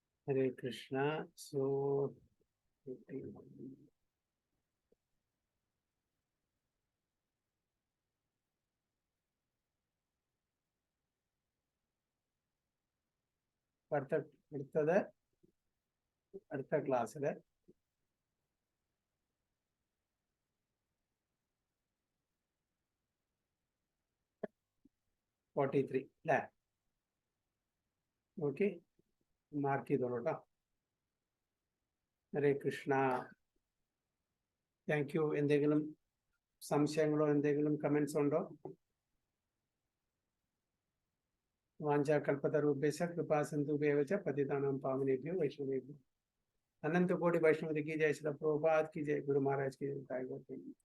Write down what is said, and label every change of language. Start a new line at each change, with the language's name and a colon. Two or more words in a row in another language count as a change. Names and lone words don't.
Malayalam: Hare Krishna. So അടുത്ത ക്ലാസ്സില് $43 അല്ലേ? ഓക്കെ, മാർക്ക് ചെയ്തോളൂ കേട്ടോ. ഹരേ കൃഷ്ണ.
English: thank you.
Malayalam: എന്തെങ്കിലും സംശയങ്ങളോ എന്തെങ്കിലും കമന്റ്സ് ഉണ്ടോ?
Sanskrit: വാഞ്ചാ കൽപ്പതരുഭ്യശ്ച കൃപാ സിന്ധുഭ്യവ ച പതിതാനാം പാവനേഭ്യോ വൈഷ്ണവേഭ്യോ.
Hindi: अनंत कोटि वैष्णव की जय, श्री प्रभुपाद की जय, गुरु महाराज की जय।